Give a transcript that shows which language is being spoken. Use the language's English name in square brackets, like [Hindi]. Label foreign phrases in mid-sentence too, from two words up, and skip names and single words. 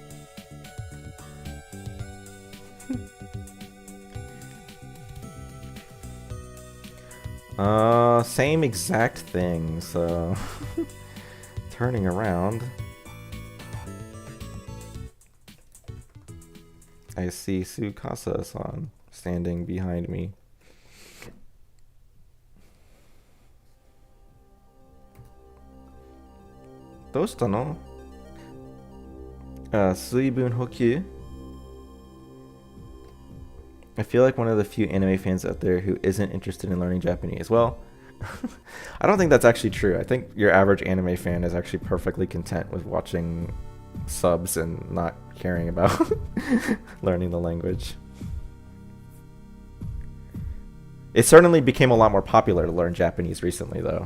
[English] Same exact thing, so turning around, I see Tsukasa-san standing behind me. [Japanese] どうしたの? 水分補給? [English] I feel like one of the few anime fans out there who isn't interested in learning Japanese. Well, I don't think that's actually true. I think your average anime fan is actually perfectly content with watching subs and not caring about learning the language. It certainly became a lot more popular to learn Japanese recently, though.